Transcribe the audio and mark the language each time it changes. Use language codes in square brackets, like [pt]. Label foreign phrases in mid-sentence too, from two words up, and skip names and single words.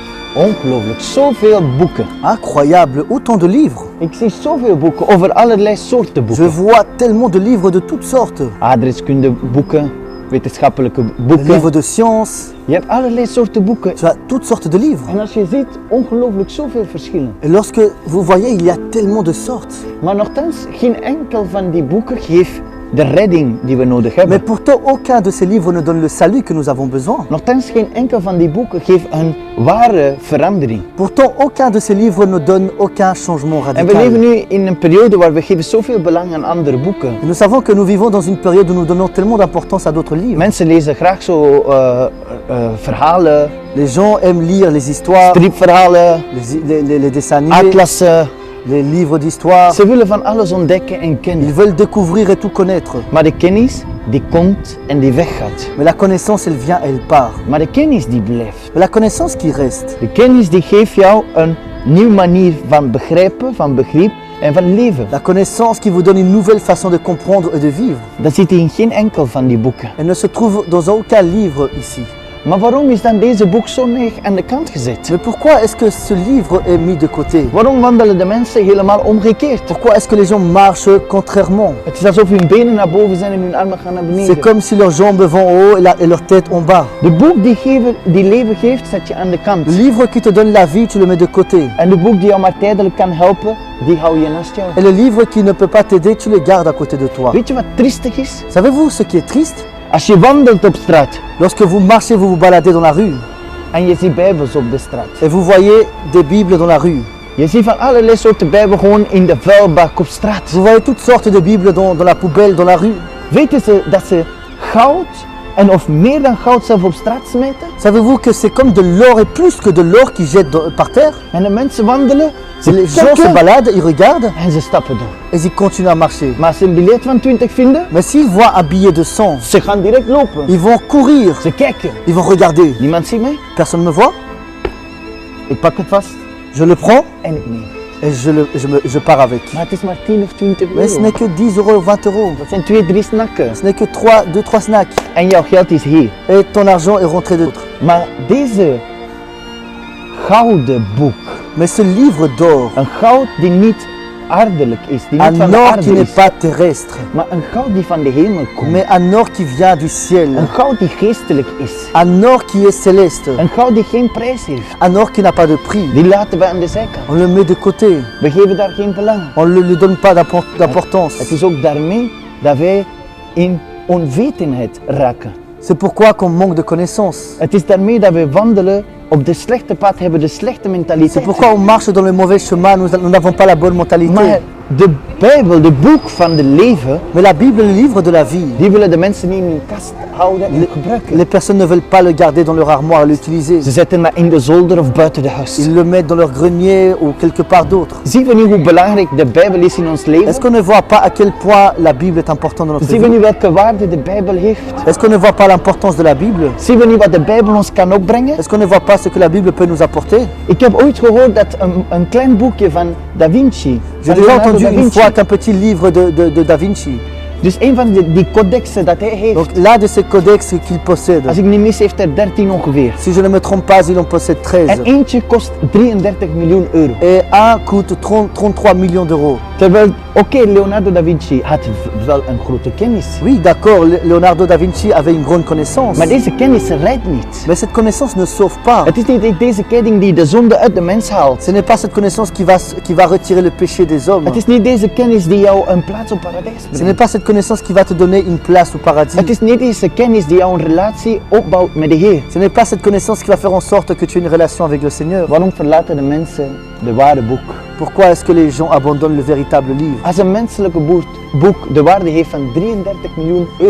[nl] Ongelooflijk, zoveel boeken. [fr] Incroyable, autant de livres. [nl] Ik zie zoveel boeken over allerlei soorten [fr] Je [nl] boeken. [fr] vois tellement de livres de toutes sortes. [nl] Aardrijkskundeboeken, wetenschappelijke [fr] Des [nl] boeken. [fr] livres de science. [nl] Je hebt allerlei soorten boeken. [fr] Tu as toutes sortes de livres. [nl] En als je ziet, ongelooflijk zoveel verschillen. [fr] Et lorsque vous voyez, il y a tellement de sortes. [nl] Maar nochtans, geen enkel van die boeken geeft de redding die we nodig [fr] Mais [nl] hebben. [fr] pourtant, aucun de ces livres ne donne le salut que nous avons besoin. [nl] Nochtans, geen enkel van die boeken geeft een ware verandering. [fr] Pourtant, aucun de ces livres ne donne aucun changement [nl] En we leven [fr] radical. [nl] nu in een periode waar we geven zoveel belang aan andere boeken. [fr] Et nous savons que nous vivons dans une période où nous donnons tellement d'importance à d'autres livres. [nl] Mensen lezen graag zo verhalen, [fr] Les gens aiment lire les histoires, [nl] stripverhalen, [fr] les dessins animés, [nl] atlassen. [fr] les livres d'histoire. [nl] Ze willen van alles ontdekken en [fr] Ils [nl] kennen. [fr] veulent découvrir et tout connaître. [nl] Maar de kennis, die komt en die weggaat. [fr] Mais la connaissance, elle vient, elle part. [nl] Maar de kennis die blijft. [fr] Mais la connaissance qui reste, [nl] De kennis die geeft jou een nieuwe manier van begrijpen, van begrip en van leven. [fr] la connaissance qui vous donne une nouvelle façon de comprendre et de vivre. [nl] Dat zit in geen enkel van die boeken. [fr] Elle ne se trouve dans aucun livre ici. [nl] Maar waarom is dan deze boek zo neig aan de kant gezet? [fr] Mais pourquoi est-ce que ce livre est mis de côté? [nl] Waarom wandelen de mensen helemaal omgekeerd? [fr] Pourquoi est-ce que les gens marchent contrairement? [nl] Het is alsof hun benen naar boven zijn en hun armen gaan naar [fr] C'est [nl] beneden. [fr] comme si leurs jambes vont en haut et leur tête en bas. [nl] De boek die leven geeft, zet je aan de kant. [fr] Le livre qui te donne la vie, tu le mets de côté. [nl] En de boek die jou maar tijdelijk kan helpen, die hou je naast jou. [fr] Et le livre qui ne peut pas t'aider, tu le gardes à côté de toi. [nl] Weet je wat triestig is? [fr] Savez-vous ce qui est triste? [nl] Als je wandelt op straat [fr] Lorsque vous marchez, vous vous baladez dans la rue [nl] en je ziet bijbels op de straat. [fr] et vous voyez des Bibles dans la rue. [nl] Je ziet van allerlei soorten bijbel gewoon in de vuilbak op straat. [fr] Vous voyez toutes sortes de Bibles dans la poubelle, dans la rue. [nl] Weten ze dat ze goud en of meer dan goud zelf op straat smeten? [fr] Savez-vous que c'est comme de l'or et plus que de l'or qu'ils jettent par terre? [nl] En de mensen wandelen, [fr] Et les [nl] ze [fr] gens se [nl] kijken [fr] baladent, ils regardent [nl] en ze stappen door. [fr] et ils continuent à marcher. [nl] Maar als ze een biljet van 20 vinden, [fr] Mais s'ils voient un billet de 100, [nl] ze gaan direct lopen. [fr] ils vont courir, [nl] Ze kijken. [fr] ils vont regarder. [nl] Niemand ziet mij. [fr] Personne ne me voit, [nl] Ik pak het vast [fr] je le prends [nl] en ik neem. [fr] et je pars avec. [nl] Maar het is maar 10 of 20 [fr] Mais ce [nl] euro. [fr] n'est que 10 euros ou 20 euros. [nl] Dat zijn 2, 3 snakken. [fr] Ce n'est que 2-3 snacks. [nl] En jouw geld is hier. [fr] Et ton argent est rentré de l'autre. [nl] Maar deze gouden boek, [fr] Mais ce livre d'or, [nl] een goud die niet aardelijk is, die niet van [fr] un [nl] de [fr] or qui [nl] aarde [fr] n'est [nl] is, [fr] pas terrestre, [nl] maar een goud die van de hemel komt. [fr] mais un or qui vient du [nl] Een [fr] ciel, [nl] goud die geestelijk is. [fr] un or qui est céleste, [nl] Een goud die geen prijs heeft. [fr] un or qui n'a pas de prix. [nl] Die laten we aan de zijkant. [fr] On le met de côté, [nl] We geven daar geen belang. [fr] on ne lui donne pas d'importance. [nl] Het is ook daarmee dat wij in onwetendheid raken. [fr] C'est pourquoi qu'on manque de connaissances. [nl] Het is daarmee dat we wandelen op de slechte pad, hebben de slechte [fr] C'est [nl] mentaliteit. [fr] pourquoi on marche dans le mauvais chemin, nous n'avons pas la bonne mentalité. [nl] Maar de Bijbel, de boek van de leven, [fr] Mais la Bible, le livre de la vie, [nl] die willen de mensen niet in hun kast houden en gebruiken. [fr] les personnes ne veulent pas le garder dans leur armoire, l'utiliser. [nl] Ze zetten dat in de zolder of buiten de huis. [fr] Ils le mettent dans leur grenier ou quelque part d'autre. [nl] Zien we nu hoe belangrijk de Bijbel is in ons leven? [fr] Est-ce qu'on ne voit pas à quel point la Bible est importante dans notre [nl] Zien we [fr] vie? [nl] nu welke waarde de Bijbel heeft? [fr] Est-ce qu'on ne voit pas l'importance de la Bible? [nl] Zien we nu wat de Bijbel ons kan opbrengen? [fr] Est-ce qu'on ne voit pas ce que la Bible peut nous apporter? [nl] Ik heb ooit gehoord dat een klein boekje van Da Vinci, [fr] J'ai [nl] van [fr] déjà [nl] Leonardo [fr] entendu [nl] da [fr] une [nl] Vinci, [fr] fois qu'un petit livre de Da Vinci, [nl] dus een van die codexen dat hij heeft, [fr] donc l'un de ces codex qu'il possède, [nl] als ik niet mis, heeft er 13 ongeveer. [fr] si je ne me trompe pas, il en possède [nl] En [fr] 13. [nl] eentje kost 33 miljoen euro. [fr] Et un coûte 33 millions d'euros. [nl] Terwijl, oké, Leonardo da Vinci had wel een grote kennis. [fr] Oui, d'accord, Leonardo da Vinci avait une grande connaissance. [nl] Maar deze kennis redt niet. [fr] Mais cette connaissance ne sauve pas. [nl] Het is niet deze kennis die de zonde uit de mens haalt. [fr] Ce n'est pas cette connaissance qui va retirer le péché des hommes. [nl] Het is niet deze kennis die jou een plaats op paradijs [fr] Ce n'est [nl] brengt. [fr] pas cette connaissance qui va te donner une place au paradis. [nl] Het is niet deze kennis die jou een relatie opbouwt met de Heer. [fr] Ce n'est pas cette connaissance qui va faire en sorte que tu aies une relation avec le Seigneur. [nl] Waarom verlaten de mensen de ware boek? [fr] Pourquoi est-ce que les gens abandonnent le véritable livre? [nl] Als een menselijke boek de waarde heeft van 33 miljoen euro